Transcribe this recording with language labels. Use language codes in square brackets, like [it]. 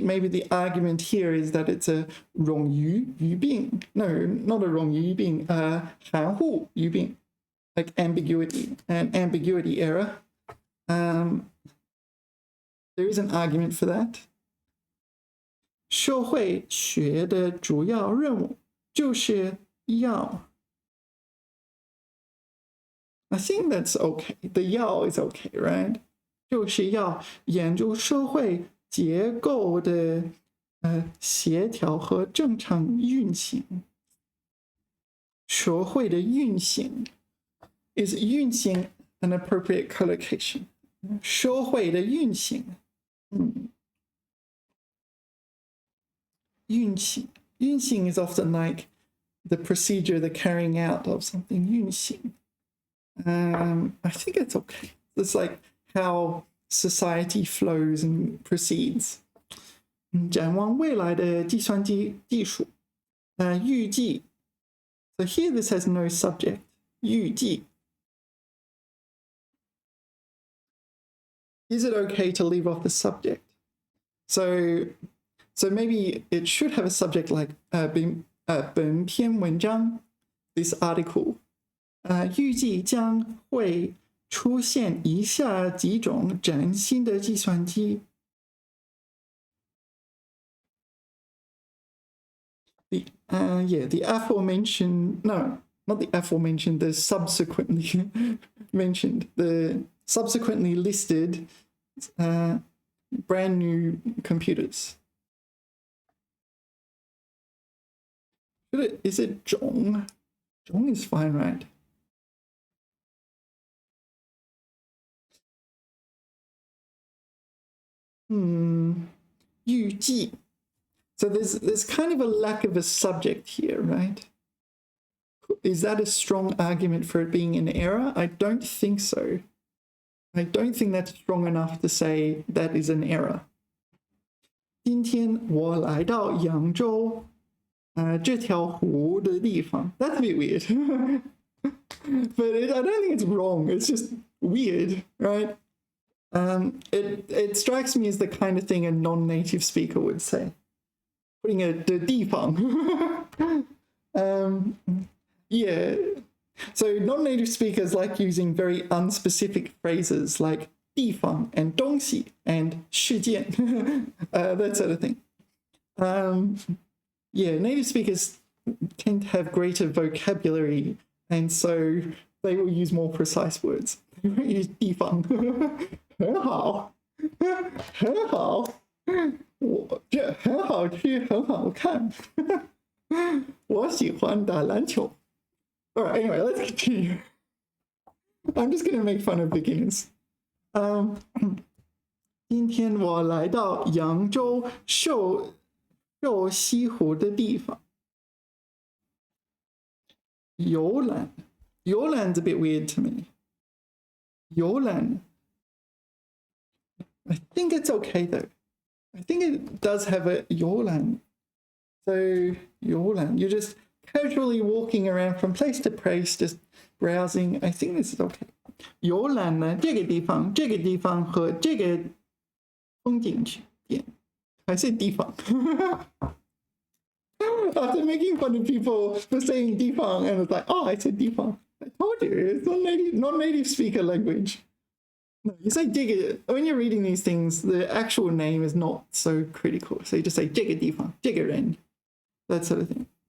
[en] Maybe the argument here is that it's a 冗余病. No, not a 冗余病, 含糊语病, like ambiguity, an ambiguity error. There is an argument for that. [zh] 社会学的主要任务就是要 [en] I think that's okay. The 要 is okay, right? [zh] 就是要研究社会结构的协调和正常运行。社会的运行 [en] is 运行 an appropriate collocation. [zh] 社会的运行， [en] 运行 is often like the procedure, the carrying out of something. 运行 I think it's okay. It's like how society flows and proceeds. [zh] 展望未来的计算机技术，预计。 [en] So here this has no subject. [zh] 预计。 [en] Is it okay to leave off the subject? So maybe it should have a subject like 本篇文章 this article. [zh] 预计将会出现以下几种崭新的计算机。 [en] The aforementioned, no, not the aforementioned, the subsequently mentioned, the subsequently listed brand new computers. Is it 种?种 is fine, right? [zh] 预计. [en] So there's kind of a lack of a subject here, right? Is that a strong argument for it being an error? I don't think so. I don't think that's strong enough to say that is an error. [zh] 今天我来到扬州这条湖的地方. [en] That's a bit weird. I don't think it's wrong. It's just weird, right? It strikes me as the kind of thing a non-native speaker would say. Putting a 的地方. Yeah. So non-native speakers like using very unspecific phrases like 地方 and 东西 and 事件, that sort of thing. Yeah, native speakers tend to have greater vocabulary, and so they will use more precise words. They won't use 地方. [zh] 很好，很好，这很好吃，很好看。我喜欢打篮球。 [en] All right, anyway, let's continue. I'm just going to make fun of beginners. [zh] 今天我来到扬州瘦西湖的地方。 [en] 游览 游览's a bit weird to me. 游览 I think it's okay though. I think it does have a 游览. So 游览, you're just casually walking around from place to place, just browsing. I think this is okay. [zh] 游览呢，这个地方和这个风景点，还是地方。 [en] After making fun of people for saying 地方, and it's like, oh, I said 地方. I told you, it's non-native speaker language. No, you say 这个, when you're reading these things, the actual name is not so critical. So you just say 这个地方, 这个人, that sort of thing.